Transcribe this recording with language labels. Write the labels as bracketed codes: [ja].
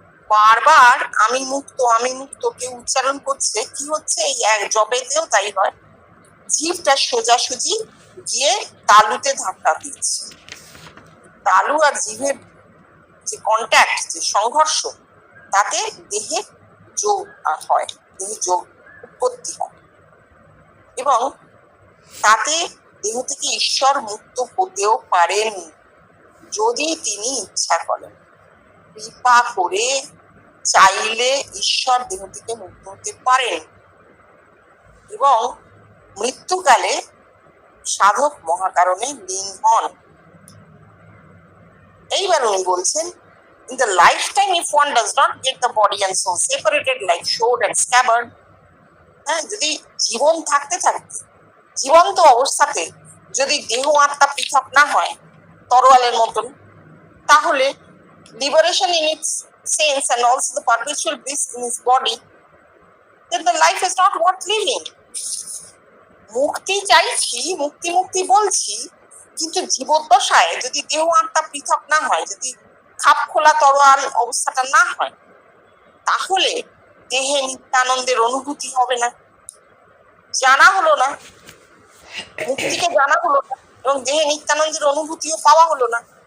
[bn] বারবার আমি মুক্ত কেউ উচ্চারণ করছে, কি হচ্ছে এই এক জবেতেও তাই হয়, জিভটা সোজাসুজি গিয়ে তালুতে ধাক্কা দিচ্ছে, তালু আর জিভের যে কন্ট্যাক্ট, যে সংঘর্ষ, তাতে দেহে যোগ হয়, দেহে যোগ উৎপত্তি হয় এবং তাতে দেহ থেকে ঈশ্বর মুক্ত হতেও পারেন যদি তিনি ইচ্ছা করেন। কৃপা করে চাইলে ঈশ্বর দেহ থেকে মুক্ত হতে পারেন এবং মৃত্যুকালে সাধক মহাকারণে লীন হন। এইবার উনি বলছেন, [en] in the lifetime if one does not get the body and soul separated like sword and scabbard, [bn] হ্যাঁ, যদি জীবন থাকতে জীবন্ত অবস্থাতে যদি দেহ আত্মা পৃথক না হয় তরোয়ালের মতন, তাহলে [en] liberation in its sense and also the perpetual bliss in his body, then the life is not worth living. [bn] মুক্তি চাইছি, মুক্তি মুক্তি বলছি, কিন্তু জীবদ্দশায় যদি দেহ আত্মা পৃথক না হয়, যদি খাপ খোলা তরোয়াল অবস্থাটা না হয়, তাহলে দেহে নিত্যানন্দের অনুভূতি হবে না, জানা হলো না, মুক্তিকে জানা হলো না, এবং দেহে নিত্যানন্দের অনুভূতিও পাওয়া হলো না।